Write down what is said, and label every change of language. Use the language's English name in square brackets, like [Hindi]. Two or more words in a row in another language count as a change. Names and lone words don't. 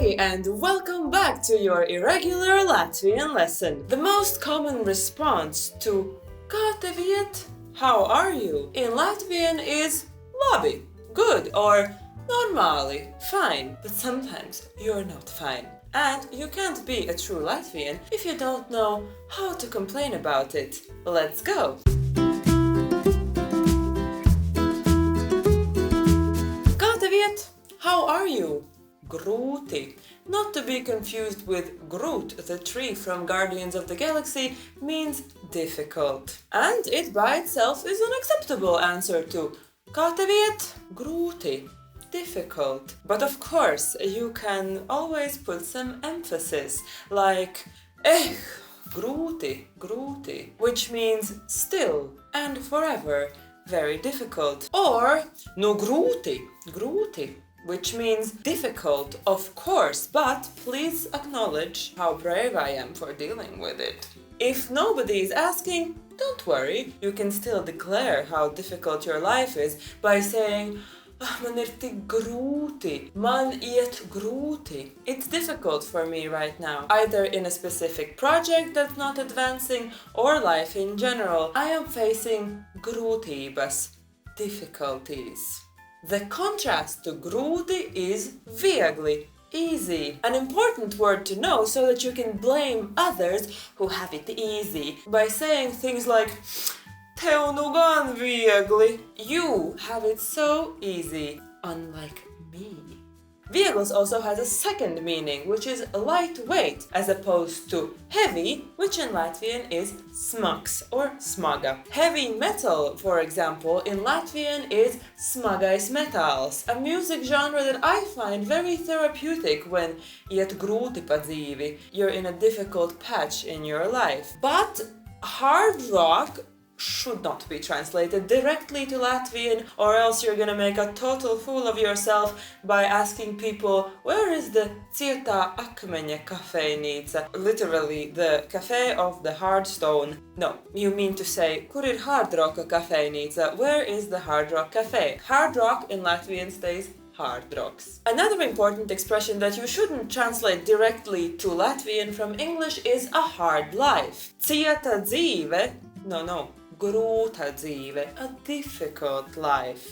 [English] and welcome back to your irregular Latvian lesson. The most common response to [Latvian] "Kā tev iet?" [English] How are you? in Latvian is labi, good, or normāli, fine. But sometimes you're not fine. And you can't be a true Latvian if you don't know how to complain about it. Let's go! [Latvian] Kā tev iet? [English] How are you? Grūti. Not to be confused with Groot, the tree from Guardians of the Galaxy, means difficult. And it by itself is an acceptable answer to [Latvian] Kā tev iet? Grūti. [English] Difficult. But of course, you can always put some emphasis, like [Latvian] grūti, grūti, [English] which means still and forever very difficult. [Latvian] Or no grūti, grūti, [English] which means difficult, of course, but please acknowledge how brave I am for dealing with it. If nobody is asking, don't worry, you can still declare how difficult your life is by saying, [Latvian] man ir tik grūti, man iet grūti. [English] It's difficult for me right now, either in a specific project that's not advancing or life in general. I am facing grūtības, difficulties. The contrast to grūti is viegli, easy. An important word to know so that you can blame others who have it easy by saying things like [Latvian] Tev nu gan viegli. [English] You have it so easy, unlike me. Viegls also has a second meaning, which is lightweight, as opposed to heavy, which in Latvian is smags or smaga. Heavy metal, for example, in Latvian is [Latvian] smagais metāls, [English] a music genre that I find very therapeutic when [Latvian] iet grūti pa dzīvi. [English] You're in a difficult patch in your life. But hard rock should not be translated directly to Latvian, or else you're gonna make a total fool of yourself by asking people, where is the [Latvian] cietā akmeņa kafejnīca? [English] Literally, the cafe of the hard stone. No, you mean to say, [Latvian] kur ir [English] hard roka [Latvian] kafejnīca? [English] Where is the hard rock cafe? Hard rock in Latvian stays hard rocks. Another important expression that you shouldn't translate directly to Latvian from English is a hard life. [Latvian] Cieta dzīve, no. Grūta dzīve, [English] a difficult life.